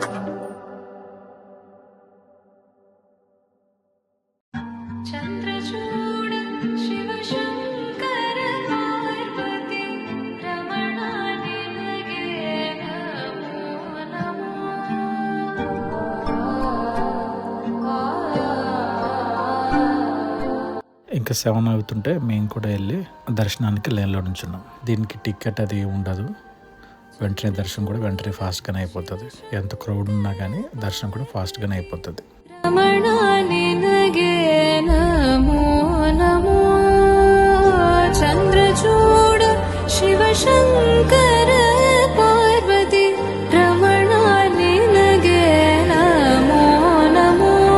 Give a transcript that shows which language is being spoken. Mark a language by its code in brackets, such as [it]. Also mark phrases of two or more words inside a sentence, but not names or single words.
[kn] ಚಂದ್ರಚೂಡ ಶಿವಶಂಕರ ಪಾರ್ವತಿ ರಮಣ ನಿನಗೆ ನಮೋ ನಮೋ. [te] ఇంకా 7 అవుతుంటే మేము కూడా వెళ్ళి దర్శనానికి లైన్లో నుంచున్నాం. దీనికి టికెట్ అది ఉండదు, వెంటనే దర్శనం కూడా వెంటనే ఫాస్ట్గానే అయిపోతుంది. ఎంత క్రౌడ్ ఉన్నా కానీ దర్శనం కూడా ఫాస్ట్గానే అయిపోతుంది. [kn] ರಮಣ ನಿನಗೆ ನಮೋ ನಮೋ. ಚಂದ್ರಚೂಡ ಶಿವಶಂಕರ ಪಾರ್ವತಿ ರಮಣ ನಿನಗೆ ನಮೋ ನಮೋ.